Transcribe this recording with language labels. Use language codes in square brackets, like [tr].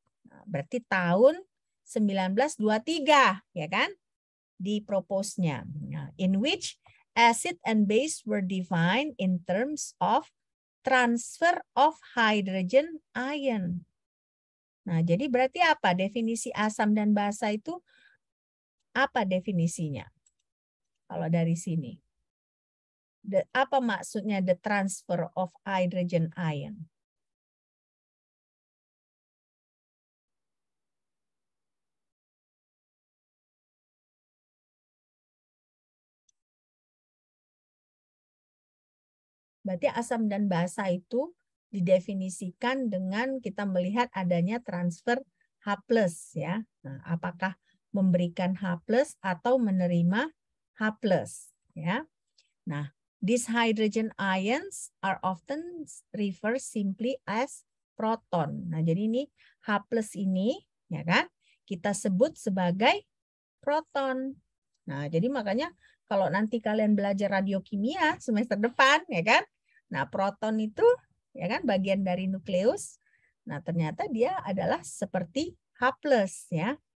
[id] Nah, berarti tahun 1923, ya kan? Di propose-nya. [en] Nah, in which acid and base were defined in terms of transfer of hydrogen ion. [id] Nah, jadi berarti apa definisi asam dan basa itu? Apa definisinya? Kalau dari sini. Apa maksudnya [en] the transfer of hydrogen ion? [id] Berarti asam dan basa itu didefinisikan dengan kita melihat adanya transfer H+ ya. Nah, apakah memberikan H+ atau menerima H+ ya. [en] Nah, these hydrogen ions are often referred simply as proton. [id] Nah, jadi ini H+ ini ya kan kita sebut sebagai proton. Nah, jadi makanya kalau nanti kalian belajar radiokimia semester depan ya kan. Nah, proton itu ya kan bagian dari nukleus. Nah, ternyata dia adalah seperti H+ ya.